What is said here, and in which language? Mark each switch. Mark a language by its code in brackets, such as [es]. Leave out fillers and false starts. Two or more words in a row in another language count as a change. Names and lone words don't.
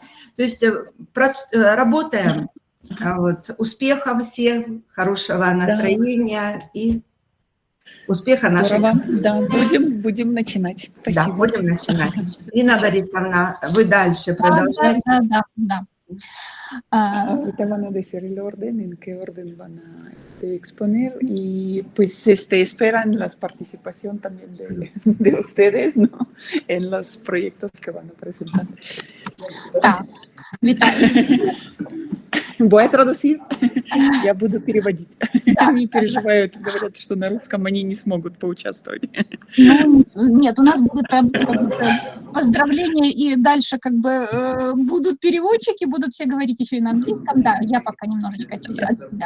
[ru] То есть работаем. Вот, успехов всем, хорошего настроения и успеха нашей. Да, будем начинать. Спасибо. Да, будем начинать. Ирина Борисовна, вы дальше продолжайте. Да. [es] Ahorita van a decir el orden, en qué orden van a exponer, y pues esperan la participación también de ustedes, ¿no? En los proyectos que van a presentar. [uk] Да. Витаю. [es] Voy a traducir, [ru] я буду переводить. Они переживают, говорят, что на русском они не смогут поучаствовать. Ну, нет, у нас будет поздравления, и дальше как бы будут переводчики, будут все говорить еще и на английском. Да, я пока немножечко да.